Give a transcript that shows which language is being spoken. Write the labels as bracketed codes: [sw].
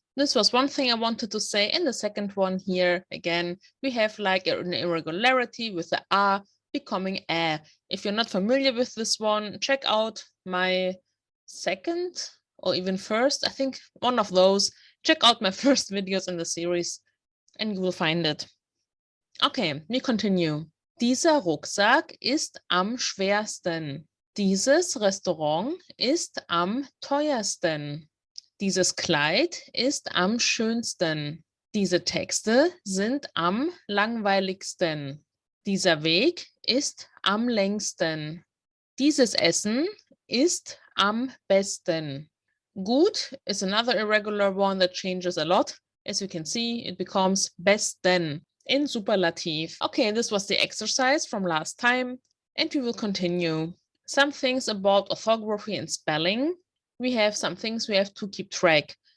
[en] This was one thing I wanted to say. And the second one here, again, we have like an irregularity with the A becoming A. If you're not familiar with this one, check out my second or even first, I think one of those. Check out my first videos in the series and you will find it. Okay, we continue. [de] Dieser Rucksack ist am schwersten. Dieses Restaurant ist am teuersten. Dieses Kleid ist am schönsten. Diese Texte sind am langweiligsten. Dieser Weg ist am längsten. Dieses Essen ist am besten. [en] Gut is another irregular one that changes a lot. As you can see, it becomes besten in superlative. Okay, this was the exercise from last time, and we will continue. Some things about orthography and spelling. We have some things we have to keep track.